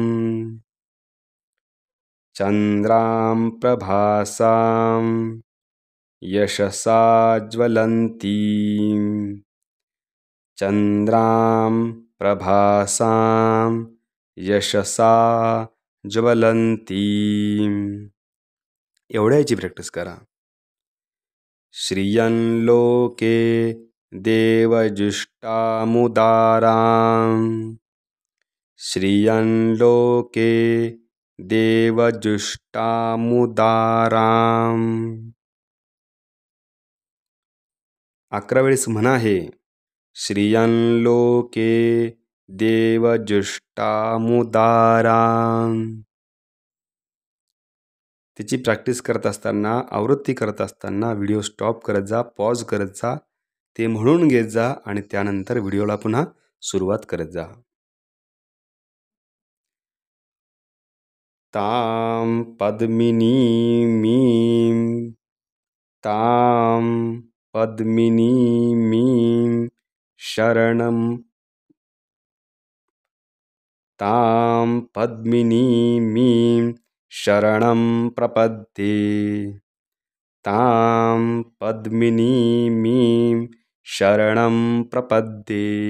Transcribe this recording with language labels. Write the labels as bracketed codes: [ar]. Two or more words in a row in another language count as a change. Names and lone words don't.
[sa] चन्द्रां प्रभासां यशसा ज्वलन्तीं चन्द्रां प्रभासां यशसा ज्वलन्तीं. [mr] एवढ्याची प्रॅक्टिस करा. [sa] श्रियं लोके देवजुष्टामुदारां श्रियं लोके देवजुष्टामुदारां. [mr] 11 वेळेस म्हणा हे. [sa] श्रियं लोके देवजुष्टामुदारां. [mr] त्याची प्रॅक्टिस करत असताना, आवृत्ती करत असताना व्हिडिओ स्टॉप करत जा, पॉज करत जा, ते म्हणून घेत जा आणि त्यानंतर व्हिडिओला पुन्हा सुरुवात करत जा. [sa] तां पद्मिनीमीं तां पद्मिनीमीं शरणं तां पद्मिनीमीं शरणं प्रपद्ये तां पद्मिनीमीं शरणं प्रपद्ये.